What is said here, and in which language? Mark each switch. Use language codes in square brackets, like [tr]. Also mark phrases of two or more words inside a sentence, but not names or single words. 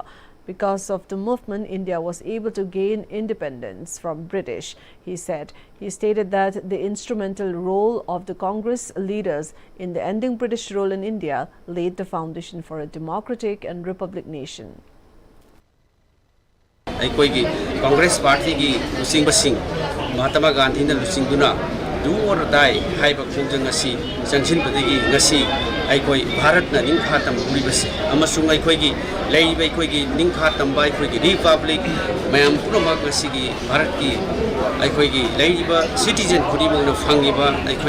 [en] Because of the movement, India was able to gain independence from British, he said. He stated that the instrumental role of the Congress leaders in the ending British rule in India laid the foundation for a democratic and republic nation. [mni] Congress Party ki lusing basing Mahatma Gandhi na lusing duna [en] do or die [mni] haiba khongjang asi sangshin padigi ngasi aikoi Bharat na ningkhatam ulibase amasung aikoi gi leiba aikoi gi ningkhatam bai aikoi gi republic mayam punamak ngasi gi Bharat ki aikoi gi leiba citizen khudimang na phangiba aikoi